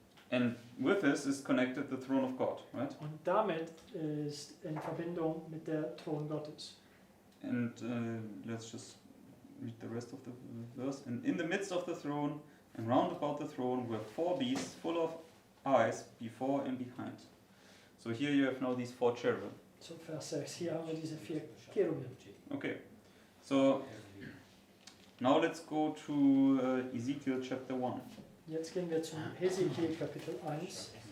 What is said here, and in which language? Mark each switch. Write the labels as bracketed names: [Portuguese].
[English] And with this is connected the throne of God, right? [German] Und damit ist in Verbindung mit der Thron Gottes. [English] And let's just read the rest of the verse. "And in the midst of the throne and round about the throne were 4 beasts full of eyes before and behind." So here you have now these 4 cherubim. [German] So Vers 6. Hier haben wir diese 4 Cherubim. [English] Okay. So now let's go to Ezekiel chapter 1. [German] Jetzt gehen wir zum Hesekiel Kapitel 1.